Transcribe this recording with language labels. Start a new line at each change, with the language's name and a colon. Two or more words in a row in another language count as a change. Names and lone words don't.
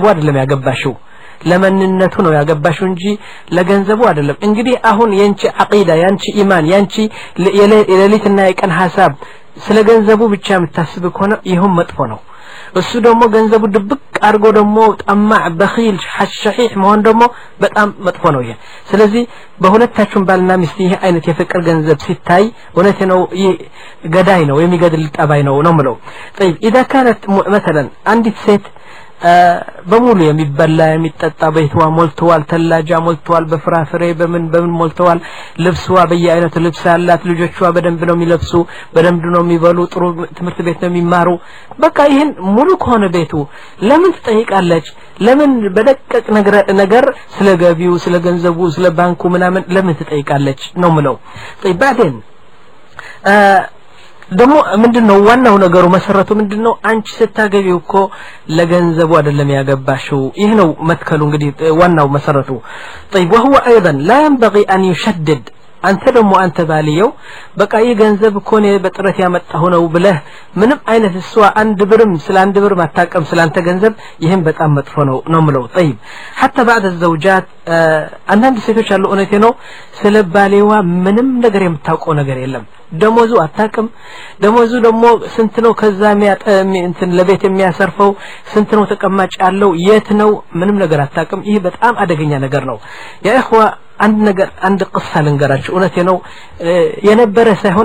Amharic: አይደለም ያገባሽው ለማንነቱ ነው ያገባሽው እንጂ ለገንዘቡ አይደለም እንግዲህ አሁን የንቺ አቂዳ ያንቺ ኢማን ያንቺ የሌሊትና የቀን ሐሳብ ስለ ገንዘቡ ብቻ የምታስብ ከሆነ ይሁን መጥፎ ነው እሱ ደግሞ ገንዘቡ ድብቅ አርጎ ደግሞ
Arabic: طماع بخيل شحيح
Amharic: መሆን ደግሞ በጣም መጥፎ ነው ይሄ ስለዚህ በሁለታችሁም ባልና ሚስት ይሄ አይነት የፍቅር ገንዘብ ሲታይ እውነት ነው ይሄ ገዳይ ነው የሚገድል ጠባይ ነው ነው ምለው
Arabic: طيب اذا كانت مثلا
Amharic: አንዲት ሴት በሙሉ የሚበላ የሚጠጣ ቤትዋ ሞልቷል ተላጃ ሞልቷል በፍራፍሬ በምን ሞልቷል ልብስዋ በየአይነቱ ልብስ አላት ልጆቿ በደንብ ነው የሚለብሱ በደንብ ነው የሚበሉ ጥሩ ትምህርት ቤት ነው የሚማሩ በቃ ይሄን ሙሉ ከሆነ ቤቱ ለምን ትጠይቃለች ለምን በደቀቅ ነገር ስለ ገቢው ስለ ገንዘቡ ስለ ባንኩ ምናምን ለምን ትጠይቃለች ነው ምለው
Arabic: طيب بعدين
Amharic: ደሞ ምንድነው ዋናው ነገሩ መሰረቱ ምንድነው አንቺ ስታገቢው እኮ ለገንዘቡ አይደለም ያገባሽው ይሄ ነው መትከሉ እንግዲህ ዋናው መሰረቱ
Arabic: طيب وهو ايضا لا ينبغي ان يشدد
Amharic: አንተ ደሞ አንተ ባልየው በቃ የገንዘብ ኮኔ በጥረት ያመጣው ነው ብለህ ምንም አይነት እሷ አንድ ብርም ስለ አንድ ብር ማታቀም ስላንተ ገንዘብ ይሄን በጣም መጥፎ ነው ምለው
Arabic: طيب حتى بعد الزوجات
Amharic: አንዳንድ ሴቶች አሉ እውነቴ ነው ስለ ባልየዋ ምንም ነገር የምታውቀው ነገር የለም ደሞዙ አታቀም ደሞዙ ደግሞ ስንት ነው ከዛ እንትን ለቤት የሚያሰርፈው ስንት ነው ተቀማጭ ያለው የት ነው ምንም ነገር አታቀም ይሄ በጣም አደገኛ ነገር ነው ያ اخوه አንድ ነገር አንድ ቅሳ ልንገራችሁ እውነቴ ነው የነበረ ሳይሆን